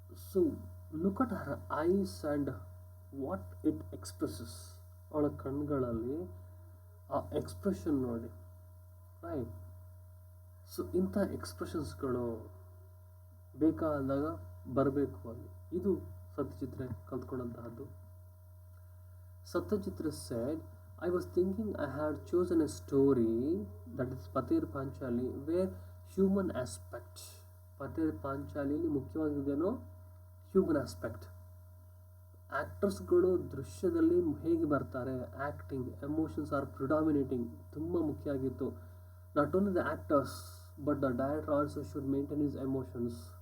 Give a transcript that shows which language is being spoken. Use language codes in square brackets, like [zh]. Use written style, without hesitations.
[en] So look at her eyes and what it expresses. [kn] ಅವಳ ಕಣ್ಗಳಲ್ಲಿ ಆ expression ನೋಡಿ. Right. So ಇಂಥ ಎಕ್ಸ್ಪ್ರೆಷನ್ಸ್ಗಳು ಬೇಕಾದಾಗ ಬರಬೇಕು ಅಲ್ಲಿ. ಇದು ಸತ್ಯಜಿತ್ ರೇ ಕಲ್ತ್ಕೊಂಡಂತಹದ್ದು. [en] Satyajit Ray said, I was thinking I had chosen a story, that is Pather Panchali, where human aspect. [kn] Pather ಪಾಂಚಾಲಿಯಲ್ಲಿ ಮುಖ್ಯವಾಗಿದ್ದೇನೋ human aspect. ಆ್ಯಕ್ಟರ್ಸ್ಗಳು ದೃಶ್ಯದಲ್ಲಿ ಹೇಗೆ ಬರ್ತಾರೆ, ಆ್ಯಕ್ಟಿಂಗ್, [en] emotions are predominating, [kn] ತುಂಬ ಮುಖ್ಯ ಆಗಿತ್ತು. [en] Not only the actors but the director also should maintain his emotions.